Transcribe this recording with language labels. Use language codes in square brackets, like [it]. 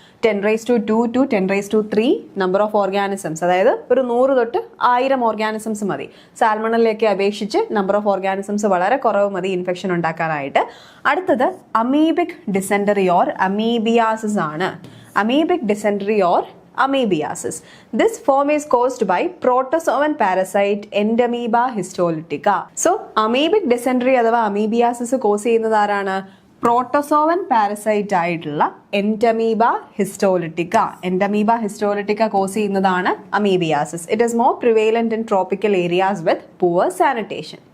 [ml] 10⁻² to 10⁻³ number of organisms, അതായത് ഒരു 100 തൊട്ട് 1000 ഓർഗാനിസംസ് മതി. സാൽമണലിലേക്ക് അപേക്ഷിച്ച് നമ്പർ ഓഫ് ഓർഗാനിസംസ് വളരെ കുറവ് മതി ഇൻഫെക്ഷൻ ഉണ്ടാക്കാനായിട്ട്. അടുത്തത് അമീബിക് ഡിസെൻറ്ററി ഓർ അമീബിയാസിസ് ആണ്. [en] Amoebic dysentery or amoebiasis. This form is caused by protozoan parasite Entamoeba histolytica. [ml] So amoebic dysentery അഥവാ amoebiasis കോസ് ചെയ്യുന്നത് ആരാണ്? പ്രോട്ടോസോവൻ പാരസൈറ്റ് ആയിട്ടുള്ള എൻറ്റമീബ ഹിസ്റ്റോലിറ്റിക്ക. എൻറ്റമീബ ഹിസ്റ്റോലിറ്റിക്ക കോസ് ചെയ്യുന്നതാണ് amoebiasis. [en] It is more prevalent in tropical areas with poor sanitation.